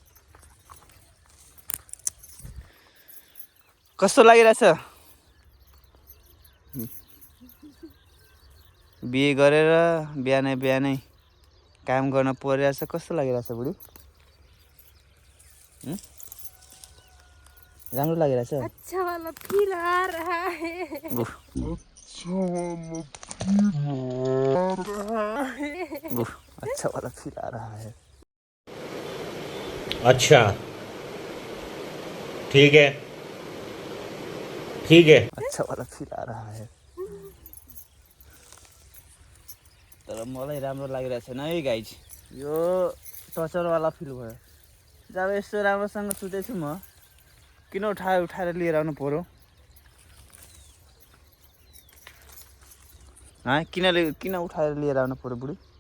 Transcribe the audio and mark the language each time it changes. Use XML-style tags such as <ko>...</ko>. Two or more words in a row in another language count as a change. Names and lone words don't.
<ne>कस्तो लागिरहेछ? बिहे गरेर बिहानै बिहानै काम गर्न परिरहेछ। कस्तो लागिरहेछ बुढी? राम्रो लागिरहेछ?</ne> <hi>अच्छा वाला फील आ रहा है। अच्छा वाला फील आ रहा है। अच्छा ठीक है ठीक है। अच्छा वाला फील आ रहा है।</hi> <ne>तर मलाई राम्रो लागिरहेको छैन है गाइज। यो टचरवाला फिल भयो। जब यस्तो राम्रोसँग सुतेछु म, किन उठाएर लिएर आउनु पर्यो? किन उठाएर लिएर आउनु पर्यो बुढी?</ne>